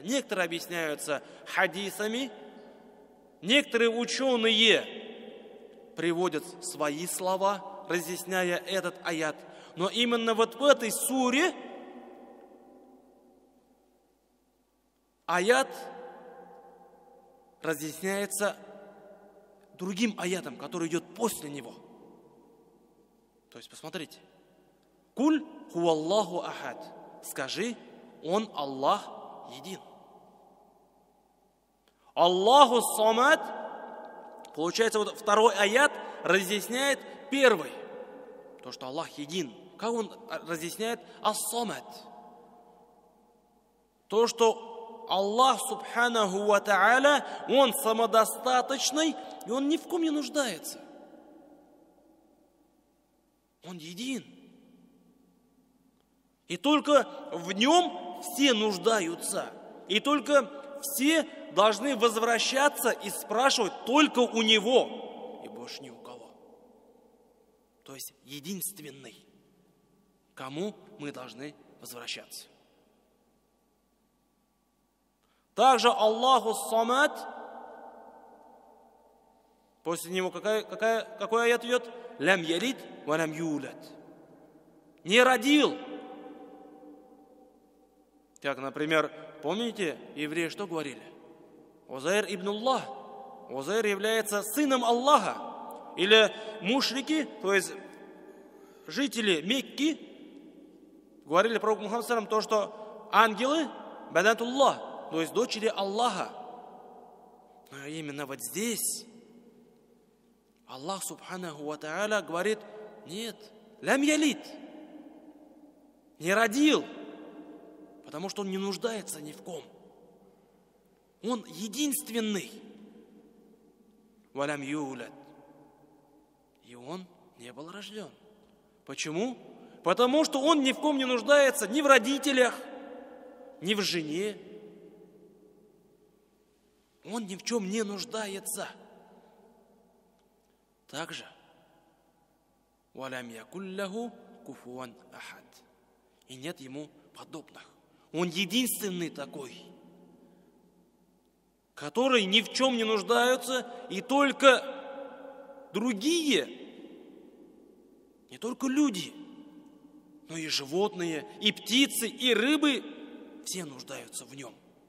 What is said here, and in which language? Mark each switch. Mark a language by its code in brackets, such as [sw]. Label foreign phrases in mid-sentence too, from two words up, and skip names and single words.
[ru] Некоторые объясняются хадисами. Некоторые ученые приводят свои слова, разъясняя этот аят. Но именно вот в этой суре аят разъясняется другим аятом, который идет после него. То есть, посмотрите. [ar] قل هو الله أحد. [ru] Скажи, Он Аллах един. [ar] الله الصمد. [ru] Получается, вот второй аят разъясняет первый. То, что Аллах един. Как он разъясняет ас-самад? То, что Аллах, [ar] سبحانه وتعالى, [ru] Он самодостаточный, и Он ни в ком не нуждается. Он един. И только в Нем все нуждаются. И только все должны возвращаться и спрашивать только у Него, и больше ни у кого. То есть единственный, кому мы должны возвращаться. Также [ar] الله الصمد, [ru] после него какой аят идет? [ar] لم يلد ولم يولد. [ru] Не родил. Как, например, помните, евреи что говорили? [ar] عزير ابن الله. [ru] Узайр является сыном Аллаха. Или мушрики, то есть жители Мекки, говорили пророку Мухаммаду [ar] صلى الله عليه وسلم, [ru] то, что ангелы банатуллах, то есть дочери Аллаха. Но именно вот здесь Аллах [ar] سبحانه وتعالى [ru] говорит: нет, [ar] لم يلد, [ru] не родил, потому что он не нуждается ни в ком. Он единственный. [ar] ولم يولد. [ru] И он не был рожден. Почему? Потому что он ни в ком не нуждается, ни в родителях, ни в жене. Он ни в чем не нуждается. [ar] Также ولم يكن له كفوا أحد. [ru] И нет ему подобных. Он единственный такой, который ни в чем не нуждаются, и только другие, не только люди, но и животные, и птицы, и рыбы, все нуждаются в нем.